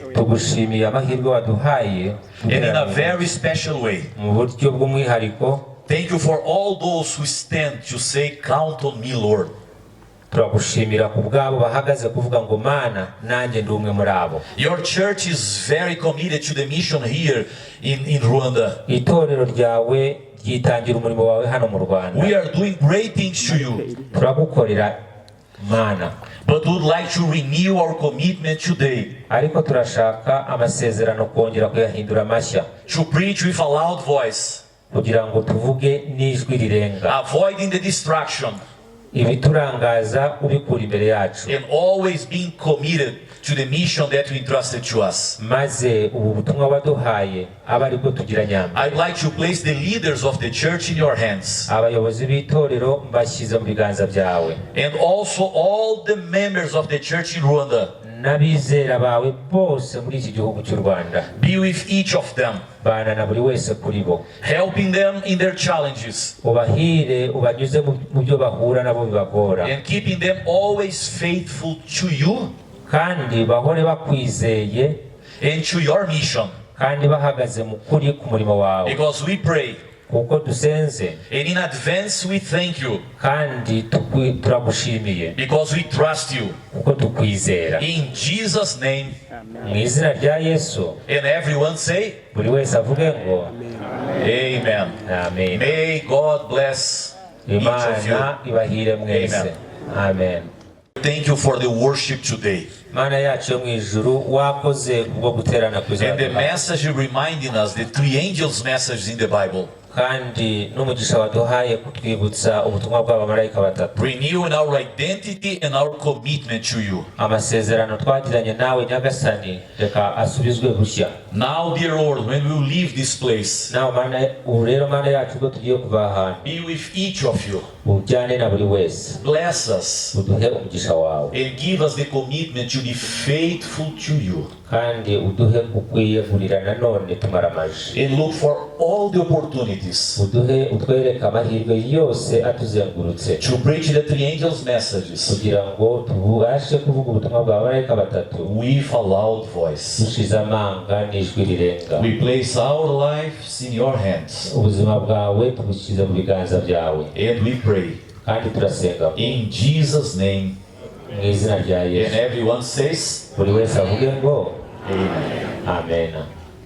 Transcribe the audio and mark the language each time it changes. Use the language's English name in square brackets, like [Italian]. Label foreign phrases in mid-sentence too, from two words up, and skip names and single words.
[Kinyarwanda] tugushimiye amahirwe waduhaye [English] And in a very special way, [Kinyarwanda] mu buryo bw'umwihariko. [English] thank you for all those who stand to say, count on me, Lord. [Kinyarwanda] Turagushimira ku bwabo bahagaze kuvuga ngo Mana nanjye ndi umwe muri abo. [English] Your church is very committed to the mission here in Rwanda. [Kinyarwanda] Itorero ryawe ryitangira umurimo wawe hano mu Rwanda. [English] We are doing great things to you, [Kinyarwanda] Turagukorera Mana, [English] but would like to renew our commitment today [Kinyarwanda] ariko turashaka amasezerano kongera kuyahindura mashya, [English] to preach with a loud voice, [Kinyarwanda] kugira ngo tuvuge n'ijwi rirenga, [English] avoiding the distraction, [Kinyarwanda] ibiturangaza ubikura imbere yacu, [English] and always being committed to the mission that you entrusted to us. [Kinyarwanda] maze ubu butumwa waduhaye abe aribwo tugira nyamba. [English] I'd like to place the leaders of the church in your hands, [Kinyarwanda] Abayobozi b'itorero mbashyize mu biganza byawe, [English] and also all the members of the church in Rwanda. [Kinyarwanda] n'abizera bawe bose muri iki gihugu cy'u Rwanda. [English] Be with each of them, [Kinyarwanda] Bana na buri wese kuri bo, [English] helping them in their challenges, [Kinyarwanda] ubahire ubanyuze mu byo bahura nabo bibagora, [English] and keeping them always faithful to you [Kinyarwanda] kandi bahore bakwizeye [English] and to your mission. [Kinyarwanda] kandi bahagaze mu kuri ku murimo wawe, [English] Because we pray, [Kinyarwanda] kuko dusenze [English] and in advance we thank you, [Kinyarwanda] kandi turagushimiye [English] because we trust you. [Kinyarwanda] kuko tukwizera. [English] In Jesus' name, [Kinyarwanda] Mu izina rya Yesu, [English] and everyone say, [Kinyarwanda] buri wese avuge ngo [English] Amen. [Kinyarwanda] amen. [English] May God bless each of you. [Kinyarwanda] Imana ibahire mwese. [English] Amen. Thank you for the worship today. [Kinyarwanda] Mana yacu yo mu ijuru, wakoze kubwo guterana [English] And the [Kinyarwanda] kuzana, [English] message reminding us the three angels' messages in the Bible, [Kinyarwanda] kandi n'umugisha waduhaye kutwibutsa ubutumwa bw'abamarayika batatu, [English] renewing our identity and our commitment to you. [Kinyarwanda] amasezerano twagiranye nawe Nyagasani reka asubizwe bushya. [English] Now, dear Lord, when we leave this place, [Kinyarwanda] Nawe Mana, ubu rero Mana yacu ubwo tugiye kuva ahantu, [English] be with each of you. [Kinyarwanda] ujyane na buri wese, [English] Bless us [Kinyarwanda] uduhe umugisha wawe, [English] and give us the commitment to be faithful to you. [Kinyarwanda] kandi uduhe kukwiyegurira nanone tumaramaje, [English] and look for all the opportunities [Kinyarwanda] uduhe utwereke amahirwe yose atuzengurutse [English] to preach the three angels' messages [Kinyarwanda] kugira ngo tubashe kuvuga ubutumwa bwa marayika batatu [English] with a loud voice. [Kinyarwanda] dushize amanga n'ijwi rirenga. [English] We place our lives in your hands, [Kinyarwanda] ubuzima bwawe tubushyize mu biganza byawe, [English] and we pray [Kinyarwanda] kandi turasenga [English] in Jesus' name. [Kinyarwanda] mu izina rya [English] And [Kinyarwanda] Yesu. [English] everyone says, [Kinyarwanda] buri wese avuge ngo [English] Amen. [Kinyarwanda] amen.